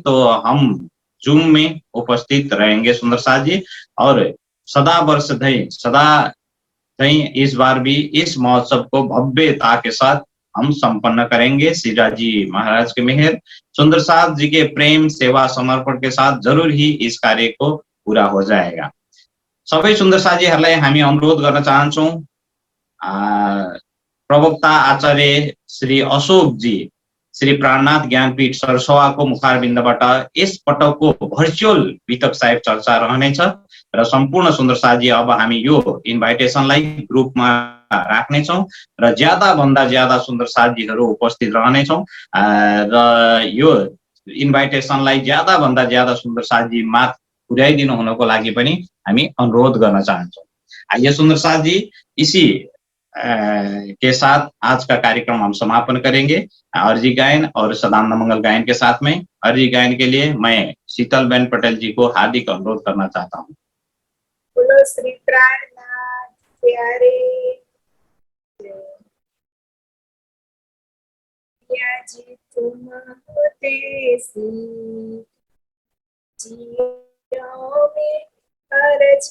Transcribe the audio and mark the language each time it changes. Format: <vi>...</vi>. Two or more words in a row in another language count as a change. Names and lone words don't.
<hi>तो हम जूम में उपस्थित रहेंगे सुंदर साजी, और सदा वर्ष धई इस बार भी इस महोत्सव को भव्यता के साथ हम संपन्न करेंगे। श्रीराज जी महाराज के मेहर, सुंदर साथ जी के प्रेम सेवा समर्पण के साथ जरूर ही इस कार्य को पूरा हो जाएगा।</hi> <ne>सबै सुंदर साथीहरूलाई हामी अनुरोध गर्न चाहन्छौँ, प्रवक्ता आचार्य श्री अशोक जी श्री प्राणनाथ ज्ञानपीठ सरसोवाको मुखारबिन्दबाट यस पटकको भर्चुअल बीतक साहिब चर्चा रहनेछ र सम्पूर्ण सुन्दर साथी अब हामी यो इन्भाइटेसनलाई ग्रुपमा राख्नेछौँ र ज्यादा भन्दा ज्यादा सुन्दर साथीहरू उपस्थित रहनेछौँ र यो इन्भाइटेसनलाई ज्यादा भन्दा ज्यादा सुन्दर साथी माथ पुर्याइदिनु हुनको लागि पनि हामी अनुरोध गर्न चाहन्छौँ।</ne> <hi>आइए सुन्दर साथी, इसी के साथ आज का कार्यक्रम हम समापन करेंगे अर्जी गायन और सदानंद मंगल गायन के साथ में। अर्जी गायन के लिए मैं शीतल बेन पटेल जी को हार्दिक अनुरोध करना चाहता हूँ। बोलो श्री प्राणनाथ प्यारे या जी तुम होते सी जियो में अर्ज</hi>